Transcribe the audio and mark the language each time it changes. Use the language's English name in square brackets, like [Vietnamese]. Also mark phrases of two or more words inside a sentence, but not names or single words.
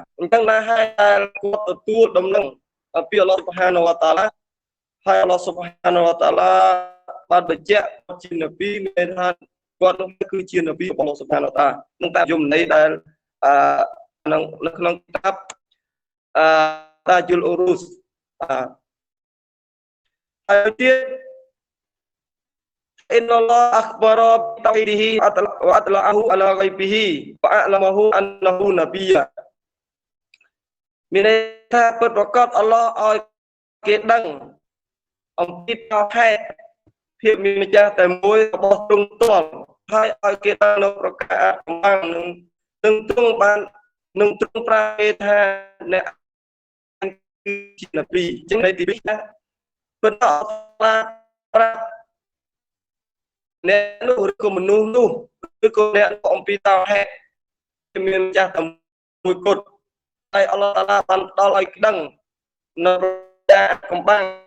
[Khmer] អញ្ចឹងណាហើយដែលគាត់ទទួលដំណឹងពី [Arabic] الله سبحانه وتعالى [Khmer] ហើយ [Arabic] الله سبحانه وتعالى [Khmer] បានបញ្ជាក់ជានប៊ីមានថាគាត់នោះគឺជានប៊ីរបស់ [Arabic] الله سبحانه وتعالى [Khmer] នឹងតាមយមន័យដែលនៅក្នុងគតាបតាជុលអ៊ូរូស ហើយទៀត [Arabic] إن الله أخبر بتوحيده وأطلعه على غيبه وأعلمه أنه نبي [Khmer] មានន័យថាពិតប្រាកដអល់ឡោះឲ្យគេដឹង អំពីតោហេតុភាពមានម្ចាស់តែមួយរបស់ទ្រង់ទាល់ហើយឲ្យគេ ដឹងនៅប្រការកម្បាំងនឹងទ្រង់បាននឹងទ្រង់ប្រាគេថាអ្នកគឺជានប៊ីចឹងន័យទី2ថាពិតអល់ឡោះប្រាប់អ្នកនោះឬក៏មនុស្សនោះឬក៏អ្នកអំពីតោហេតុមានម្ចាស់តែមួយគត់ហើយ [Arabic] الله تعالى [Khmer] បានផ្ដល់ឲ្យដឹងនៅការកំបាំង